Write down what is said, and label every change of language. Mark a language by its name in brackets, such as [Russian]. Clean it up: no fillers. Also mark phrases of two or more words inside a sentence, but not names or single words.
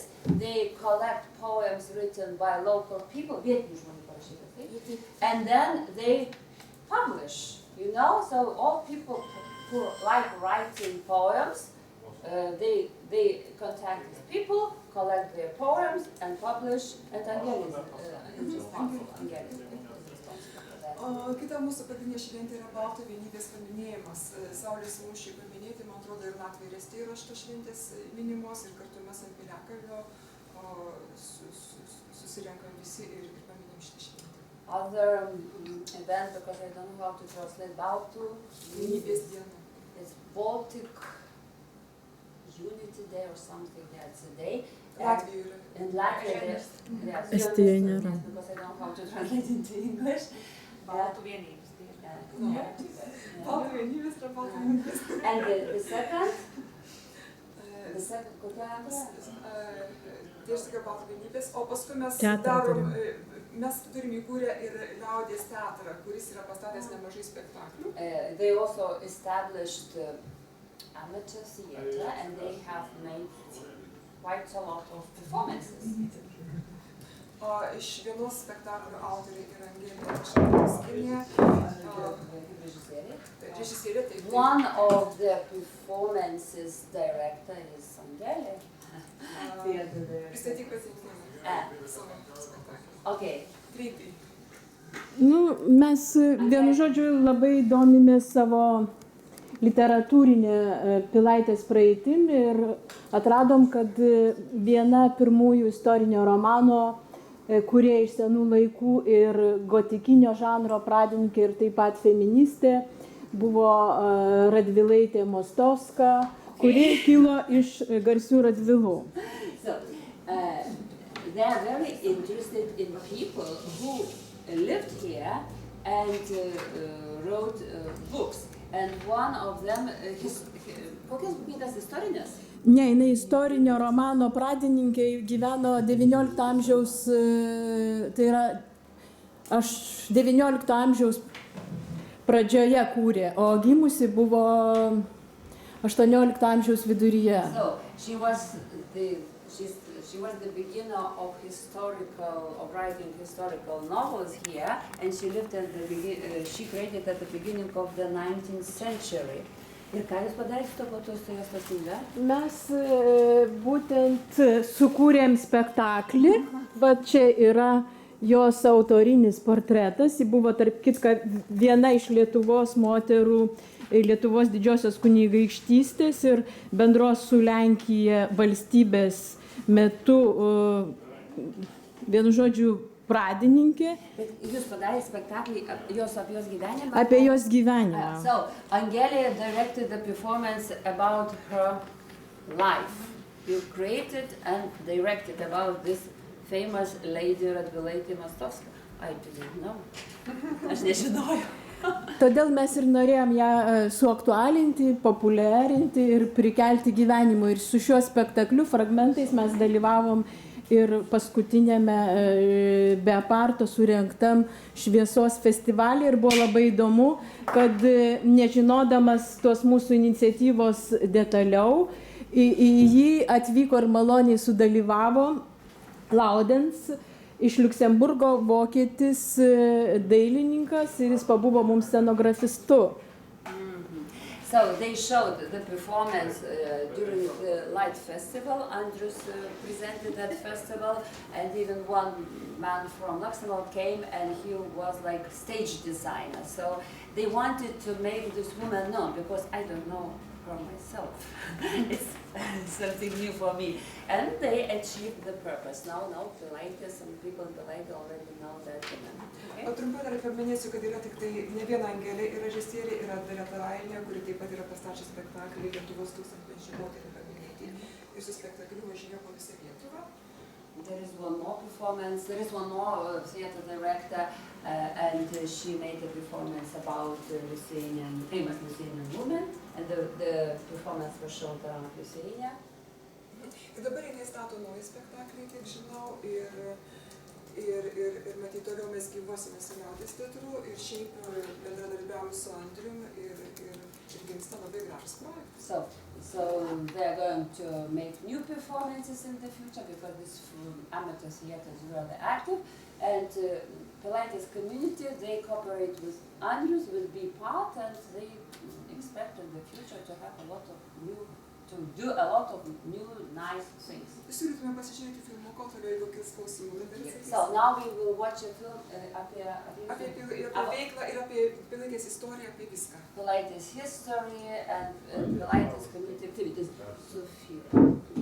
[English] They collect poems written by local people, and then they publish, you know, so all people who like writing poems, they contact these people, collect their poems and publish, and Angelė is responsible for that. [Lithuanian] Kita mūsų pagrindinė šventė yra Baltų vienybės paminėjimas. Saulės mūšiai paminėti, man atrodo, ir Latvija ir Estija yra šitos šventės minimos, ir kartu mes ant Piliakalnio susirenkam visi ir paminim šitą šventę. [English] Other event, because I don't know how to translate Baltų [Lithuanian] vienybės diena. [English] It's Baltic Unity Day or something. That's a day. [Lithuanian] Latvija yra. [English] In Latvia, yes, [Lithuanian] Estija nėra. [English] because I don't know how to translate into English. [Lithuanian] Baltų vienybės diena. Baltų vienybės yra Baltų vienybės. [English] And the second, [Lithuanian] kokia antra? Tai aš sakiau Baltų vienybės, o paskui mes turim įkūrę ir liaudies teatrą, kuris yra pastatęs nemažai spektaklių. [English] They also established amateur theater and they have made quite a lot of performances. [Lithuanian] Iš vienos spektaklio autoriai yra Angelė Šarlauskienė, režisierė. [English] One of the performances director is Angelė. [Lithuanian] Pristatyk pasirinkimą savo spektaklį. [English] Okay. [Lithuanian] Greitai. Mes vienu žodžiu labai domimės savo literatūrinę Pilaitės praeitim ir atradom, kad viena pirmųjų istorinio romano, kurie iš senų laikų ir gotikinio žanro pradininkė ir taip pat feministė, buvo Radvilaitė Mostovska, kuri kilo iš garsių Radvilų. [English] So, they are very interested in people who lived here and wrote books. And one of them, [Lithuanian] kokias knygas istorinės? Ne, jinai istorinio romano pradininkė, gyveno 19 amžiaus, tai yra, aš 19 amžiaus pradžioje kūrė, o gimusi buvo 18 amžiaus viduryje. [English] So, she was the beginner of writing historical novels here, and she lived she created at the beginning of the 19th century. [Lithuanian] Ir ką jūs padarėte to po to su jos knyga? Mes būtent sukūrėm spektaklį, va čia yra jos autorinis portretas, ji buvo tarp kitko viena iš Lietuvos moterų, Lietuvos didžiosios kunigaikštystės ir bendros su Lenkija valstybės metu, vienu žodžiu, pradininkė. Bet jūs padarėte spektaklį apie jos gyvenimą? Apie jos gyvenimą. [English] So, Angelė directed the performance about her life. You created and directed about this famous lady Radvilaitė Mostovska. I didn't know. [Lithuanian] Aš nežinojau. Todėl mes ir norėjom ją suaktualinti, populiarinti ir prikelti gyvenimui. Ir su šiuo spektakliu fragmentais mes dalyvavom ir paskutinėme Beeparto surengtam šviesos festivalį ir buvo labai įdomu, kad nežinodamas tos mūsų iniciatyvos detaliau, į jį atvyko ir maloniai sudalyvavo Laudens iš Liuksemburgo vokietis dailininkas ir jis pabuvo mums scenografistu. [English] So they showed the performance during the Light Festival. Andrews presented that festival, and even one man from Luxembourg came, and he was like stage designer. So they wanted to make this woman known, because I don't know her myself. It's something new for me. And they achieved the purpose. Now Pilaitė, some people in Pilaitė already know that woman. [Lithuanian] O trumpai dar paminėsiu, kad yra tik tai ne viena Angelė ir režisierė, yra Dalyviai, kuri taip pat yra pastačiusi spektaklį Lietuvos tūkstantmečio moterų paminėti. Ir su spektakliu važinėjo po visą Lietuvą. [English] There is one more performance. There is one more theater director, and she made a performance about Lithuanian, famous Lithuanian woman, and the performance was shown around Lithuania. [Lithuanian] Ir dabar jinai stato naują spektaklį, kiek žinau, ir matyt, toliau mes gyvuosime su liaudies teatru ir šiaip bendradarbiaujame su Andrium ir gimsta labai gražus projektas. [English] So they are going to make new performances in the future, because this amateur theater is rather active, and Pilaitės community, they cooperate with Andrews, with Beepart, and they expect in the future to have do a lot of new nice things. [Lithuanian] Siūlytume pasižiūrėti filmą, kol toliau jeigu kils klausimų. [English] So now we will watch a film apie [Lithuanian] veiklą ir apie Pilaitės istoriją, apie viską. [English] Pilaitės history and Pilaitės community activities. Sofija.